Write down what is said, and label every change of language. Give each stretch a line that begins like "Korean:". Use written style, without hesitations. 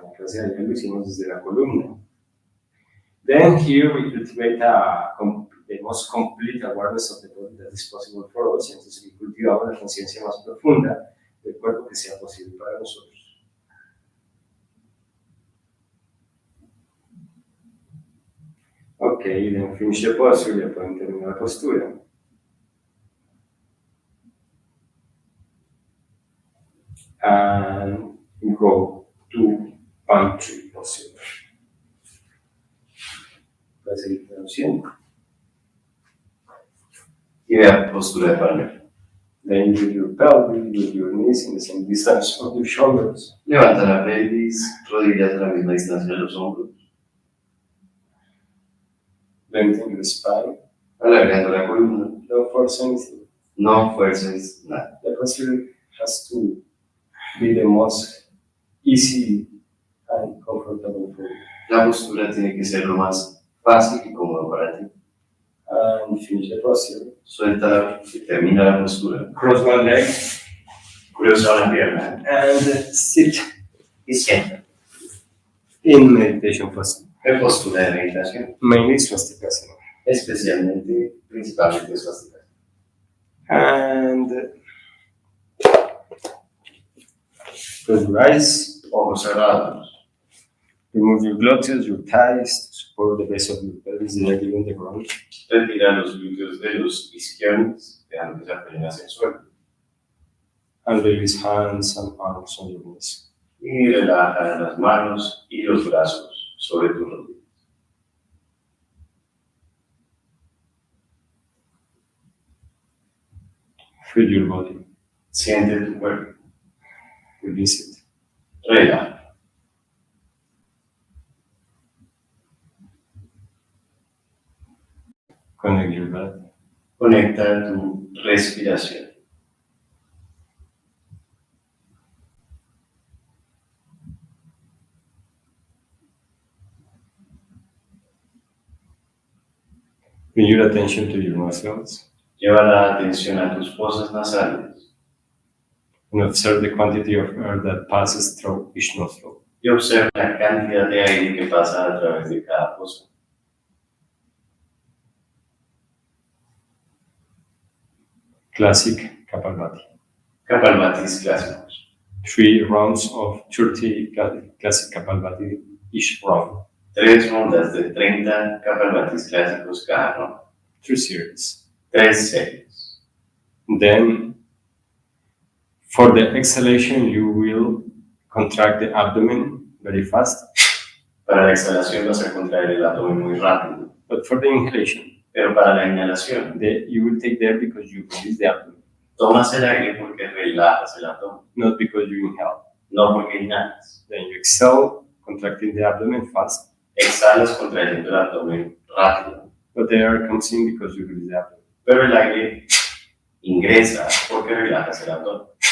Spanish: En la clase de ayer lo hicimos desde la columna.
English: Then here we cultivate the most complete awareness of the body that is possible for us.
Spanish: Entonces cultivamos la conciencia más profunda del cuerpo que sea posible para nosotros.
English: Okay, then finish the posture.
Spanish: Ya pueden terminar la postura.
English: And go to pantry posture.
Spanish: Voy a seguir traduciendo. Y vea postura de palmera.
English: Then with your pelvis, with your knees in the same distance of your shoulders.
Spanish: Levanta la pelvis, rodillas a la misma distancia de los hombros.
English: Lengthen your spine.
Spanish: Alargando la columna.
English: Don't force anything.
Spanish: No fuerces nada.
English: The posture has to be the most easy and comfortable for you.
Spanish: La postura tiene que ser lo más fácil y cómodo para ti.
English: And finish the posture.
Spanish: Suelta y termina la postura.
English: Cross one leg.
Spanish: Cruza una pierna
English: and sit
Spanish: y sienta.
English: in meditation posture.
Spanish: En postura de meditación,
English: Mainly swastikasana.
Spanish: especialmente, principalmente swastikasana.
English: And close your eyes.
Spanish: Ojos cerrados.
English: Remove your gluteus, your thighs, to support the base of your pelvis directly on the ground.
Spanish: Retira los glúteos de los isquiones, dejando que se apoyen hacia el suelo.
English: And release hands and arms on your knees.
Spanish: Y relaja las manos y los brazos sobre tus rodillas.
English: Feel your body.
Spanish: Siente tu cuerpo.
English: Release it.
Spanish: Relaja.
English: Connect your breath.
Spanish: Conecta tu respiración.
English: Bring your attention to your nostrils.
Spanish: Lleva la atención a tus fosas nasales
English: And observe the quantity of air that passes through each nostril.
Spanish: y observa la cantidad de aire que pasa a través de cada fosa.
English: Classic Kapalbhati.
Spanish: Kapalbhatis clásicos.
English: 3 rounds of 30 classic Kapalbhati each round.
Spanish: 3 rondas de 30 Kapalbhatis clásicos cada ronda.
English: 3 series.
Spanish: 3 series.
English: Then, for the exhalation, you will contract the abdomen very fast.
Spanish: Para la exhalación vas a contraer el abdomen muy rápido,
English: But for the inhalation,
Spanish: pero para la inhalación
English: you will take there because you release the abdomen,
Spanish: tomas el aire porque relajas el abdomen,
English: not because you inhale.
Spanish: no porque inhalas.
English: Then you exhale, contracting the abdomen fast,
Spanish: Exhalas contrayendo el abdomen rápido,
English: but the air comes in because you release the abdomen.
Spanish: pero el aire ingresa porque relajas el abdomen.